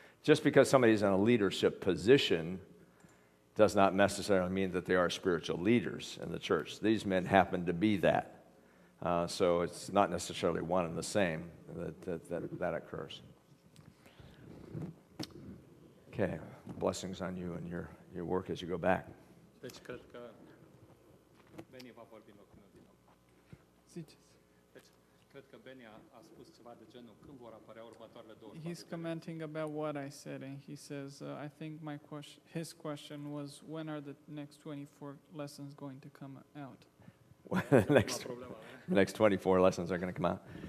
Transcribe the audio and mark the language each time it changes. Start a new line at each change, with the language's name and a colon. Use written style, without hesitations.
English: Just because somebody's in a leadership position does not necessarily mean that they are spiritual leaders in the church. These men happen to be that. So it's not necessarily one and the same that occurs. Okay, blessings on you and your work as you go back.
Romanian: Deci cred că Beni va vorbi în locul meu din nou. Ziceți. Deci cred că Beni a spus ceva de genul când vor apărea următoarele 24
English: He's commenting about what I said, and he says, I think his question was, when are the next 24 lessons going to come out? next, next 24 lessons are going to come out.